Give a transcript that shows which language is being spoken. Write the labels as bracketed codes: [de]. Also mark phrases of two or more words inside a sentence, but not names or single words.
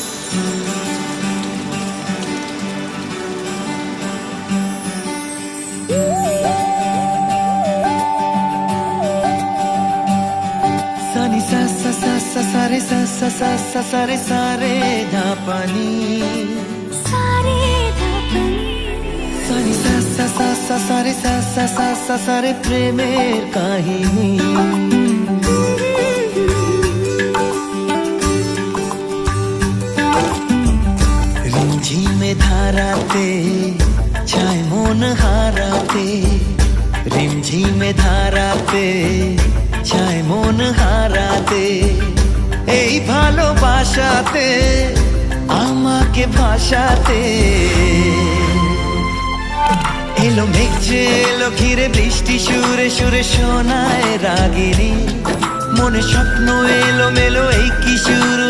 [hi] सानी सा सा सा सा सारे सा सा सा सा सारे सारे धापानी [bn] सानी सा सा सा सा सारे सा सा सा सा सारे প্রেমের কাহিনী রিমঝিমে ধারাতে ছায় মন হারাতে রিমঝিমে ধারাতে ছায় মন হারাতে এই ভালোবাসাতে আমাকে ভাষাতে এলো মেঘ যে এলো ঘিরে বৃষ্টি সুরে সুরে শোনায় রাগিনী মনে স্বপ্ন এলো মেলো এই কিশোর